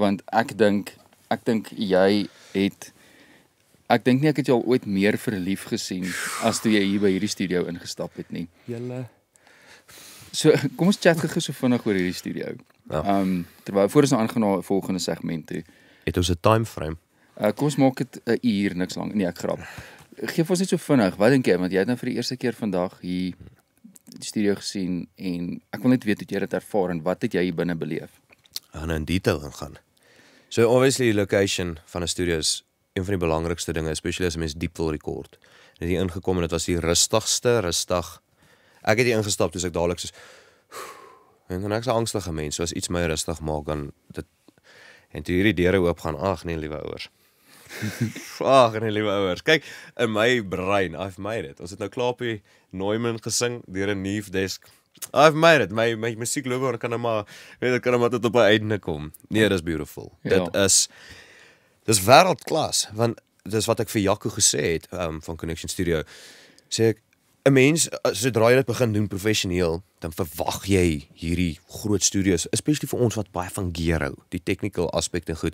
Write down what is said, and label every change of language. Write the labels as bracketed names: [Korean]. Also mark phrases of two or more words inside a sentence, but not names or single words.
[Afrikaans] want ek dink jy het ek dink nie ek het jou al ooit meer verlief gesien as toe jy hier by hierdie studio ingestap het nie. Julle. So kom ons chat gou so vinnig oor hierdie studio. Ja. Terwyl voor ons nou aangaan na 'n volgende segment toe. Het ons 'n [English] time frame? [Afrikaans] Kom ons maak dit 'n uur niks lank. Nee, ek grap. Geef ons net so vinnig. Wat dink jy? Want jy het nou vir die eerste keer vandag hier die studio gesien en ek wil net weet hoe jy dit ervaar en wat het jy hier binne beleef? En in detail ingaan. So obviously die location van 'n studio is een van die belangrikste dinge, especially as 'n mens diep wil rekord. En het hier ingekom en dit was die rustig. Ek het hier ingestap toe ek dadelik soos en dan ek's 'n angstige mens, so as iets my rustig maak dan dit en toe hierdie deure oop gaan, ag nee liewe ouers. Ag nee liewe ouers. Kyk, in my brein, [English] I've made it. [Afrikaans] Ons het nou klaar op die Neumann gesing deur 'n Neve desk. [English] I've made it. [Afrikaans] My musiekloopbaan kan nou maar tot op 'n einde kom. Nee, dis beautiful. Ja. Dis wêreldklas, want dis wat ek vir Jaco gesê het van Connection Studio. Sê ek 'n mens sodra jy dit begin doen professioneel, dan verwag jy hierdie groot studios, especially vir ons wat baie van gear hou, die technical aspekte goed.